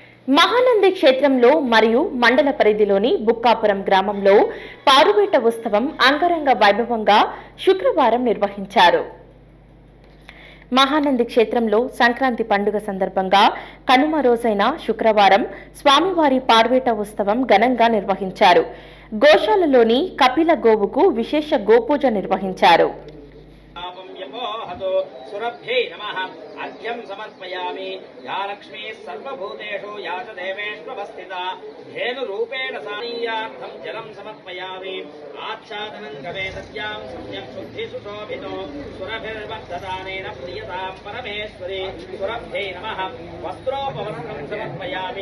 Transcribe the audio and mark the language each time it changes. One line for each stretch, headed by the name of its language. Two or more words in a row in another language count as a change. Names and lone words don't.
Telugu: మహానంది క్షేత్రంలో మరియు మండల పరిధిలోని బుక్కాపురం గ్రామంలో పారువేట ఉత్సవం అంగరంగ వైభవంగా శుక్రవారం నిర్వహించారు. మహానంది క్షేత్రంలో సంక్రాంతి పండుగ సందర్భంగా కనుమ రోజైన శుక్రవారం స్వామివారి పార్వేట ఉత్సవం ఘనంగా నిర్వహించారు. గోశాలలోని కపిల గోవుకు విశేష గోపూజ నిర్వహించారు.
Sanskrit: सुरभ्यै नमः अर्घ्यं समर्पयामि या लक्ष्मी सर्वभूतेषु या च देवेष्वस्थिता धेनुरूपेण सानीयार्थं जलं समर्पयामि आच्छादनं गवे सत्यां सम्यक् शुद्धिसुशोभितो सुरभिर्वर्धदानेन प्रियतां परमेश्वरी सुरभ्यै नमः वस्त्रोपवस्त्रं समर्पयामि.